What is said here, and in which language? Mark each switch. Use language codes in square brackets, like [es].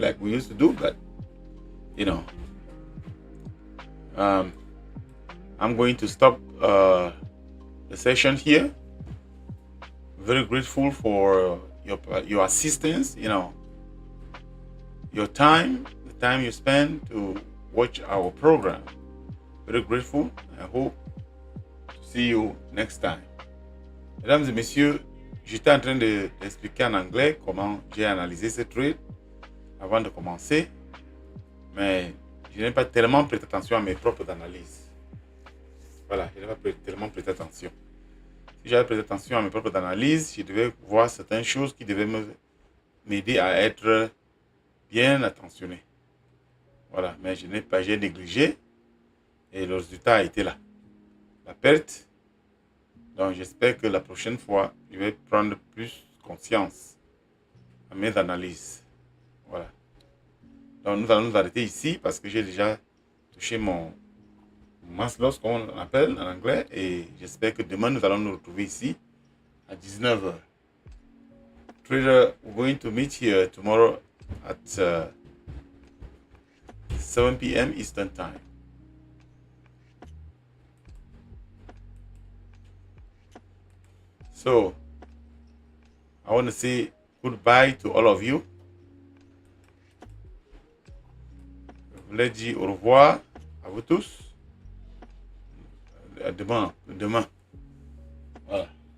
[en] like we used to do, but I'm going to stop the session here. Very grateful for your assistance, your time, the time you spend to watch our program. Very grateful. I hope to see you next time. [fr] Mesdames et messieurs, j'étais en train d'expliquer en anglais comment j'ai analysé ce trade avant de commencer, mais je n'ai pas tellement prêté attention à mes propres analyses. Voilà, je n'ai pas tellement prêté attention. Si j'avais prêté attention à mes propres analyses, je devais voir certaines choses qui devaient m'aider à être bien attentionné. Voilà, mais j'ai négligé et le résultat a été là. La perte. Donc j'espère que la prochaine fois, je vais prendre plus conscience à mes analyses. Voilà. Donc nous allons nous arrêter ici parce que j'ai déjà touché mon mass loss, comme on appelle en anglais, et j'espère que demain nous allons nous retrouver ici à 19h. [en] Trader, we're going to meet here tomorrow at 7 p.m. Eastern Time. So I want to say goodbye to all of you. [fr] leur dit au revoir à vous tous. À demain. Voilà.